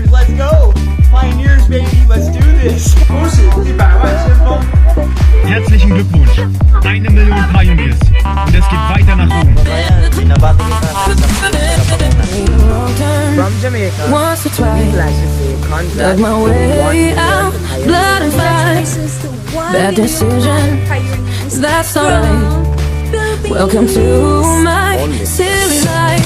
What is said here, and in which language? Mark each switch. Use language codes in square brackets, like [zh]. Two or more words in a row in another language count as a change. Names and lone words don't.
[en] Let's go. Pioneers, baby. Let's do this. [zh] 恭喜100万先锋。 [de] Herzlichen Glückwunsch, 1 Million Pioneers. Und es geht weiter nach oben. [en] From Jamaica, once or twice, dug my way out, blood and fire. Bad decision, that's alright. Welcome to my silly life.